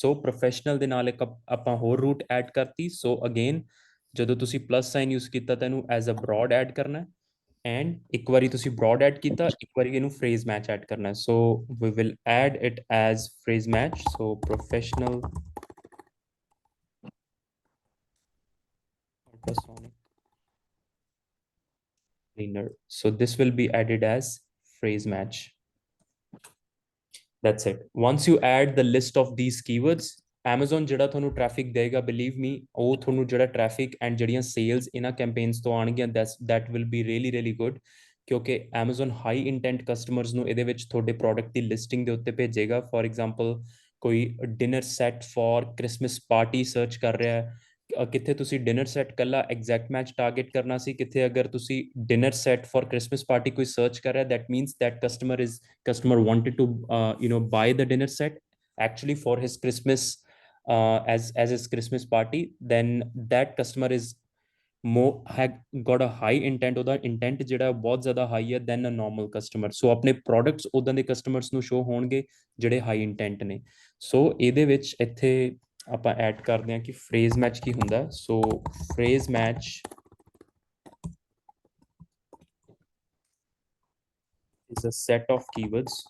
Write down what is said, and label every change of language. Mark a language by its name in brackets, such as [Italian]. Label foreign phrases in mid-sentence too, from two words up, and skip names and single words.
[English] so professional [Punjabi] ਦੇ ਨਾਲ ਇੱਕ ਆਪਾਂ ਹੋਰ [English] root add [Punjabi] ਕਰਤੀ। [English] so again [Punjabi] ਜਦੋਂ ਤੁਸੀਂ [English] plus sign use [Punjabi] ਕੀਤਾ ਤਾਂ ਇਹਨੂੰ [English] as a broad add [Punjabi] ਕਰਨਾ ਹੈ, ਐਂਡ ਇੱਕ ਵਾਰੀ ਤੁਸੀਂ [English] broad add [Punjabi] ਕੀਤਾ, ਇੱਕ ਵਾਰੀ ਇਹਨੂੰ [English] phrase match add [Punjabi] ਕਰਨਾ ਹੈ। [English] So we will add it as phrase match. So professional ultrasonic cleaner, so this will be added as phrase match. That's it. Once you add the list of these keywords, Amazon [Punjabi] ਜਿਹੜਾ ਤੁਹਾਨੂੰ ਟ੍ਰੈਫਿਕ ਦੇਗਾ, [English] believe me, [Punjabi] ਉਹ ਤੁਹਾਨੂੰ ਜਿਹੜਾ [English] traffic and [Punjabi] ਜਿਹੜੀਆਂ ਸੇਲਸ ਇਹਨਾਂ ਕੈਂਪੇਨਸ ਤੋਂ ਆਣਗੀਆਂ, [English] that will be really really good, [Punjabi] ਕਿਉਂਕਿ Amazon [English] high intent customers [Punjabi] ਨੂੰ ਇਹਦੇ ਵਿੱਚ ਤੁਹਾਡੇ ਪ੍ਰੋਡਕਟ ਦੀ ਲਿਸਟਿੰਗ ਦੇ ਉੱਤੇ ਭੇਜੇਗਾ। [English] for example [Punjabi] ਕੋਈ [English] dinner set for Christmas party search [Punjabi] ਕਰ ਰਿਹਾ ਹੈ, ਕਿੱਥੇ ਤੁਸੀਂ [English] dinner set [Punjabi] ਕੱਲਾ [English] exact match target [Punjabi] ਕਰਨਾ ਸੀ, ਕਿੱਥੇ ਅਗਰ ਤੁਸੀਂ [English] dinner set for Christmas party [Punjabi] ਕੋਈ ਸਰਚ ਕਰ ਰਿਹਾ, [English] that means that customer wanted to buy the dinner set actually for his Christmas, as his Christmas party, then that customer is more had got a high intent, [Punjabi] ਉਹਦਾ ਇੰਟੈਂਟ ਜਿਹੜਾ ਬਹੁਤ ਜ਼ਿਆਦਾ ਹਾਈ ਹੈ [English] than a normal customer. [Punjabi] ਸੋ ਆਪਣੇ ਪ੍ਰੋਡਕਟਸ ਉਦਾਂ ਦੇ ਕਸਟਮਰਸ ਨੂੰ ਸ਼ੋ ਹੋਣਗੇ ਜਿਹੜੇ [English] high intent [Punjabi] ਨੇ। ਸੋ ਇਹਦੇ ਵਿੱਚ ਇੱਥੇ ਆਪਾਂ ਐਡ ਕਰਦੇ ਹਾਂ ਕਿ [English] phrase match [Punjabi] ਕੀ ਹੁੰਦਾ। [English] So phrase match is a set of keywords